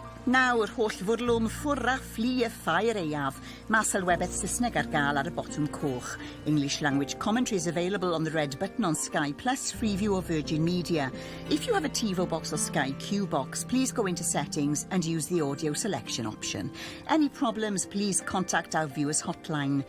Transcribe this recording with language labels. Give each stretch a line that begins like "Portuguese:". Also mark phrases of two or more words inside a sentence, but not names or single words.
Welsh: Nawr, holl fwrlwm ffwrra fflu y ffair Aeaf. Mae Sylwebaeth Saesneg ar gael ar y botwm coch.
English: English language commentary is available on the red button on Sky Plus, Freeview or Virgin Media. If you have a TiVo box or Sky Q box, please go into settings and use the audio selection option. Any problems, please contact our viewers hotline.